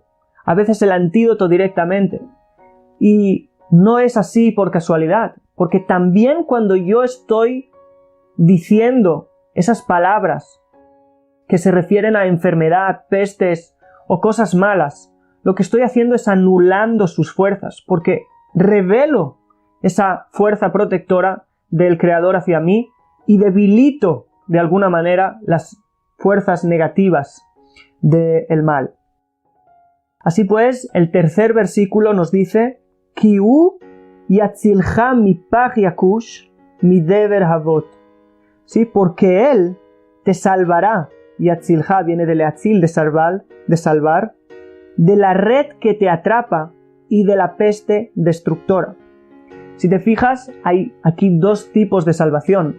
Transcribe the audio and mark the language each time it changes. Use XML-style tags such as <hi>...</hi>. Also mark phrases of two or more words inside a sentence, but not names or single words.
<es>A veces el antídoto directamente. Y no es así por casualidad, porque también cuando yo estoy diciendo esas palabras que se refieren a enfermedad, pestes o cosas malas, lo que estoy haciendo es anulando sus fuerzas, porque revelo esa fuerza protectora del Creador hacia mí y debilito de alguna manera las fuerzas negativas del mal. Así pues, el tercer versículo nos dice,</es> <he>כי הוא יצילך מפח יקוש מדבר הוות.</he> <es>¿Sí? Porque Él te salvará, yatzilcha viene de leatzil, de salvar, de la red que te atrapa y de la peste destructora. Si te fijas, hay aquí 2 tipos de salvación.</es>